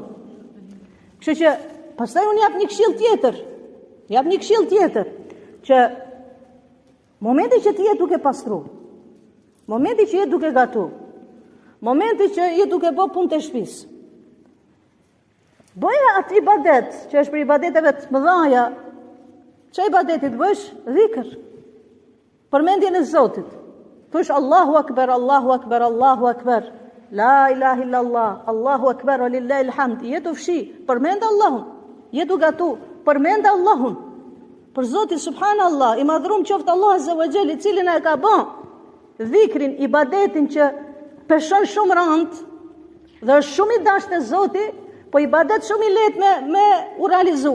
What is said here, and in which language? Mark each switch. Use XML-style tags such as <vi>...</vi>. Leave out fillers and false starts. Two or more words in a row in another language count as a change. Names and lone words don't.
<sq>Kështu që pastaj unë jap një këshill tjetër, që momenti që ti je duke pastru, momenti që je duke gatu, momenti që je duke bë punë të shtëpisë, bëja atë ibadet që është për ibadeteve të mëdha. Çfarë ibadeti të bësh? Dhikr. Përmendjen e Zotit.</sq> <ar>Thush الله أكبر، الله أكبر، الله أكبر. لا إله إلا الله، الله أكبر ولله الحمد.</ar> <sq>Je të fshi, përmend Allahun. Je të gatu, përmend Allahun. Për Zotin subhanallahu, i madhrum qoftë</sq> <ar>الله عز وجل,</ar> <sq>i cili na ka bën dhikrin, ibadetin që peshon shumë rand dhe është shumë i dashur te Zoti, po ibadet shumë i lehtë me u realizu.</sq>